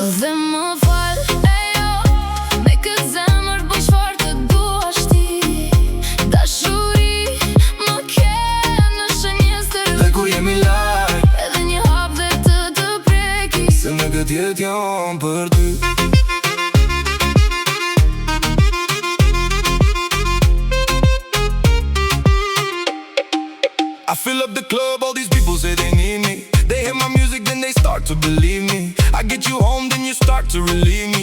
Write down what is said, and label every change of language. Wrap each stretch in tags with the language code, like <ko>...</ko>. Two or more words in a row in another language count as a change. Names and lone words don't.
<sq>Dhe më fal, ejo, me këtë zemër bëj çfarë të duash ti. Dashuri më ke në shënjes të Dhe kur jemi larg, edhe një hap dhe të prekis. se në këtë jetë jam për ty.</sq> <en>I fill up the club, all these people say they need me. They hear my music, then they start to believe me. I get you home, then you start to relieve me.</en>